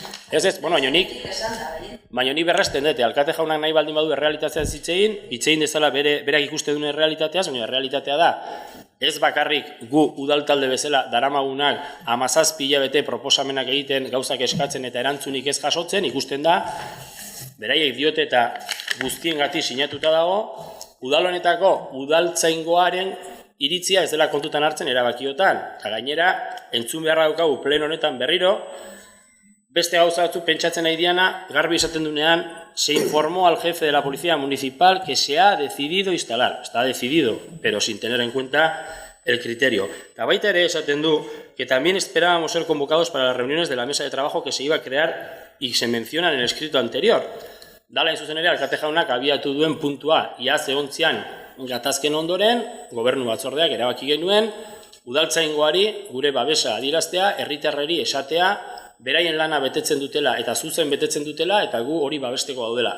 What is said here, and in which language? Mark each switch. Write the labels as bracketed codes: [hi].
[eu] Ez, bueno, baina nik berresten dute, alkate jaunak nahi baldin badu errealitatea hitzein dezala berak ikuste duen errealitateaz, baina errealitatea da, ez bakarrik gu udaltalde bezala daramagunak 17 hilabete proposamenak egiten, gauzak eskatzen eta erantzunik ez jasotzen, ikusten da, beraiek diote eta guztiengatik sinatuta dago, udalonetako udaltzaingoaren iritzia ez dela kontutan hartzen erabakiotan, eta gainera, entzun beharra daukagu plen honetan berriro, beste gauza batzuk pentsatzen nahi diana, garbi esaten dunean, [es] se informó al jefe de la policía municipal que se ha decidido instalar. Está decidido, pero sin tener en cuenta el criterio. [eu] Eta baita ere esaten du [es] que también esperábamos ser convocados para las reuniones de la mesa de trabajo que se iba a crear y se menciona en el escrito anterior. [eu] Dala in zuzen ere, alkate jaunak abiatu duen puntua, iaz egontzian gatazken ondoren, gobernu batzordeak erabaki genuen, udaltzaingoari gure babesa adieraztea, herritarreri esatea, beraien lana betetzen dutela eta zuzen betetzen dutela eta gu hori babesteko daudela.